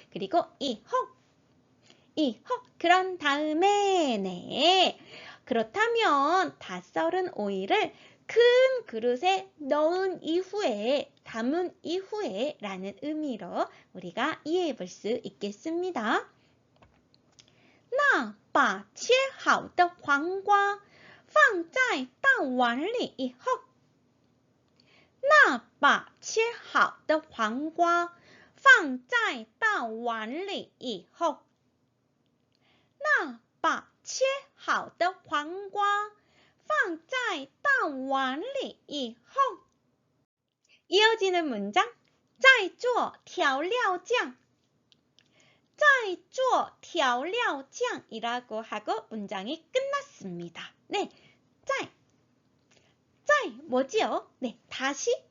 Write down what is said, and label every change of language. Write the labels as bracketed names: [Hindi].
[Korean] 그리고 이호 그런 다음에 네, 그렇다면 다 썰은 오이를 큰 그릇에 넣은 이후에, 담은 이후에 라는 의미로 우리가 이해해 볼 수 있겠습니다. [Chinese] 那把切好的黄瓜放在大碗里以后，那把切好的黄瓜放在大碗里以后，那把切好的黄瓜放在大碗里以后， [Korean] 이어지는 문장 [Chinese] 再做调料酱再做调料酱 [Korean] 이라고 하고 문장이 끝났습니다. 네, 再 뭐지요? 네, 다시.